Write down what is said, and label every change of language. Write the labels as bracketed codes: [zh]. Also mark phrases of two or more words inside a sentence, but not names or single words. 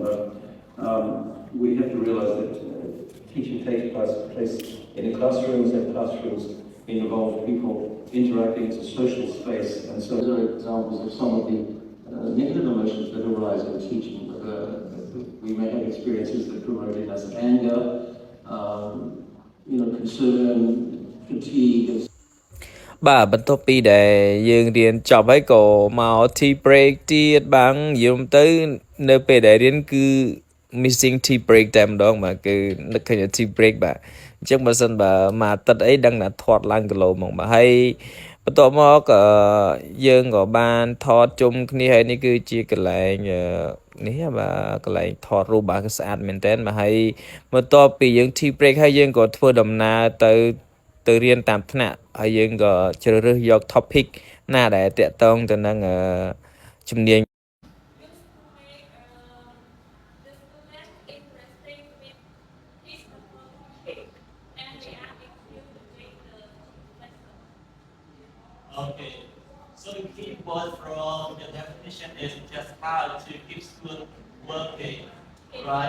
[en] But we have to realize that teaching takes place in classrooms and classrooms involve people interacting. It's a social space. And so these are examples of some of the negative emotions that arise in teaching. We may have experiences that promote in us anger, concern, fatigue. [km] បាទបន្ទាប់ពីដែលយើងរៀនចប់ហើយក៏មក [en] tea break [km] ទៀតបាំងយំទៅនៅពេលដែលរៀនគឺ [en] missing tea break [km] តែម្ដ ងបាទគឺនឹកឃើញ [en] tea break [km] បាទអញ្ចឹងបើសិនបើមួយអាទិត្យអីដឹងថាធាត់ឡើងគីឡូហ្មងបាទហើយបន្ទាប់មកយើងក៏បានថតជុំគ្នាហើយនេះគឺជាកន្លែងនេះបាទកន្លែងថតរូបបាទគឺស្អាតមែនតើបាទហើយបន្ទាប់ពីយើង [en] tea break [km] ហើយយើងក៏ធ្វើដំណើរទៅរៀនតាមថ្នាក់ហើយយើងក៏ជ្រើសរើសយក topic ណាដែលតាក់ទងទៅនឹងជំនាញ [en] Okay, so the key word from the definition is just how to keep school working, right?